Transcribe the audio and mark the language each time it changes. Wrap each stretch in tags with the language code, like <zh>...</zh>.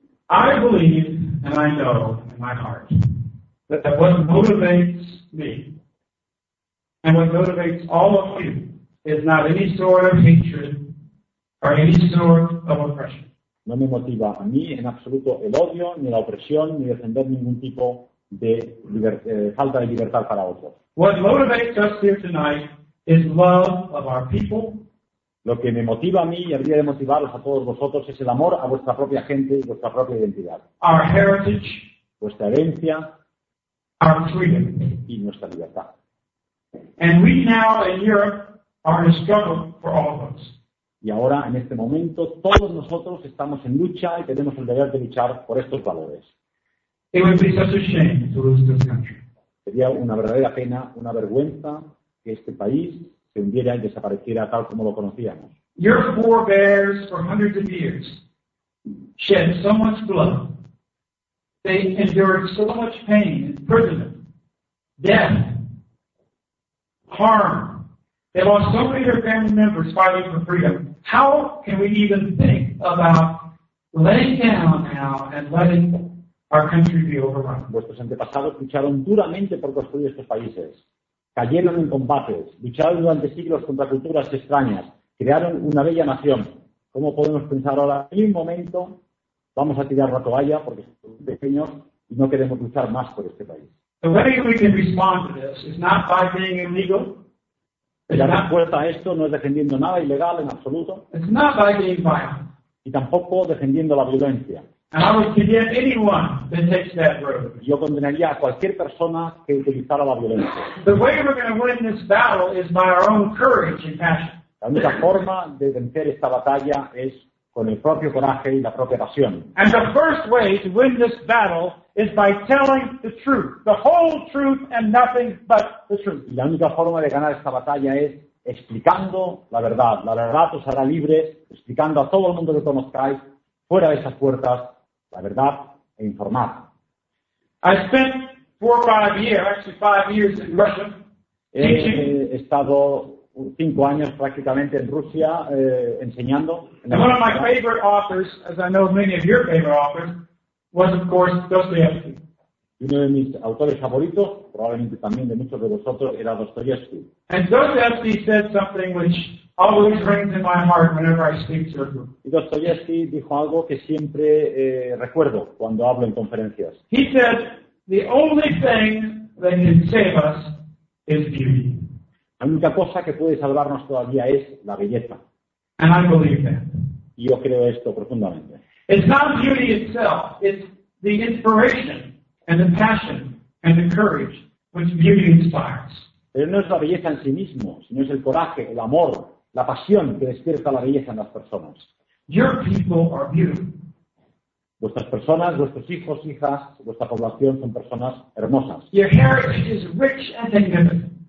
<en>I believe, and I know in my heart, that what motivates me and what motivates all of you is not any sort of hatred or any sort of oppression.</en> <es>No me motiva a mí en absoluto el odio, ni la opresión, ni defender ningún tipo de falta de libertad para otros.</es> <en>What motivates us here tonight is love of our people.</en> <es>Lo que me motiva a mí y habría de motivaros a todos vosotros es el amor a vuestra propia gente y vuestra propia identidad.</es> <en>Our heritage,</en> <es>vuestra herencia,</es> <en>our freedom,</en> <es>y nuestra libertad.</es> <en>And we now in Europe are in struggle for all of us.</en> <es>Y ahora, en este momento, todos nosotros estamos en lucha y tenemos el deber de luchar por estos valores.</es> <en>It would be such a shame to lose this country.</en> <es>Sería una verdadera pena, una vergüenza que este país se hundiera y desapareciera tal como lo conocíamos.</es> <en>Your forebears for hundreds of years shed so much blood. They endured so much pain, imprisonment, death, harm. They lost so many of their family members fighting for freedom. How can we even think about laying down now and letting our country be overrun?</en> <es>Vuestros antepasados lucharon duramente por construir estos países. Cayeron en combates, lucharon durante siglos contra culturas extrañas, crearon una bella nación. ¿Cómo podemos pensar ahora, en un momento, vamos a tirar la toalla porque somos pequeños y no queremos luchar más por este país?</es> <en>The way we can respond to this is not by being illegal.</en> <es>La respuesta a esto no es defendiendo nada ilegal en absoluto.</es> <en>It's not by being violent.</en> <es>Y tampoco defendiendo la violencia.</es> <en>And I would condemn anyone that takes that road.</en> <es>Yo condenaría a cualquier persona que utilizara la violencia.</es> <en>The way we're going to win this battle is by our own courage and passion.</en> <es>La única forma de vencer esta batalla es con el propio coraje y la propia pasión.</es> <en>And the first way to win this battle is by telling the truth, the whole truth and nothing but the truth.</en> <es>Y la única forma de ganar esta batalla es explicando la verdad. La verdad os hará libres, explicando a todo el mundo que conozcáis fuera de esas puertas, la verdad e informar.</es> <en>I spent 4 or 5 years in Russia.</en> <es>He estado 5 años prácticamente en Rusia enseñando.</es> <en>And one of my favorite authors, as I know many of your favorite authors, was of course Dostoevsky.</en> <es>Uno de mis autores favoritos, probablemente también de muchos de vosotros, era Dostoevsky.</es> <en>And Dostoevsky said something which always rings in my heart whenever I speak to him.</en> <es>Y Dostoevsky dijo algo que siempre recuerdo cuando hablo en conferencias.</es> <en>He said, the only thing that can save us is beauty.</en> <es>La única cosa que puede salvarnos todavía es la belleza.</es> <en>And I believe that.</en> <es>Y yo creo esto profundamente.</es> <en>It's not beauty itself. It's the inspiration and the passion and the courage which beauty inspires.</en> <es>Pero no es la belleza en sí mismo, sino es el coraje, el amor, la pasión que despierta la belleza en las personas.</es> <en>Your people are beautiful.</en> <es>Vuestras personas, vuestros hijos, hijas, vuestra población son personas hermosas.</es> <en>Your heritage is rich and magnificent.</en>